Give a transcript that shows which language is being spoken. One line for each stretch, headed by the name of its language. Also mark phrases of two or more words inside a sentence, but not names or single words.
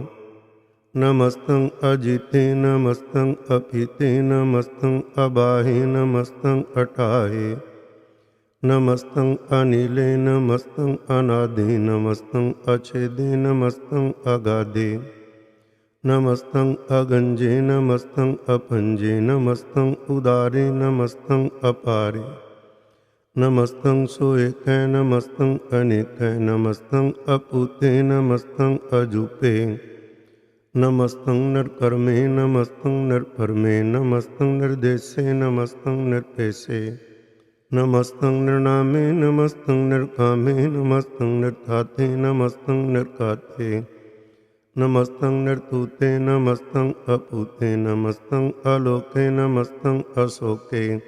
Braj: ਨਮਸਤੰ ਅਜੀਤੇ, ਨਮਸਤੰ ਅਪੀਤੇ। ਨਮਸਤੰ ਅਬਾਹੇ, ਨਮਸਤੰ ਅਟਾਹੇ। ਨਮਸਤੰ ਅਨੀਲੇ, ਨਮਸਤੰ ਅਨਾਦੇ। ਨਮਸਤੰ ਅਛੇਦੇ, ਨਮਸਤੰ ਅਗਾਦੇ। नमस्तं अगंजे नमस्तं अपंजे नमस्तं उदारे नमस्तं अपारे नमस्तं सोएकै नमस्तं अनेकै नमस्तं अपूते नमस्तं अजूपे नमस्तं नरकर्मे नमस्तं नरपरमे नमस्तं निर्देशे नमस्तं निर्पेशे नमस्तं नृणामे नमस्तं नरकामे नमस्तं नरथाते नमस्तं नरकाते नमस्तं नरतूते नमस्तं अपूते नमस्तं अलोके नमस्तं अशोके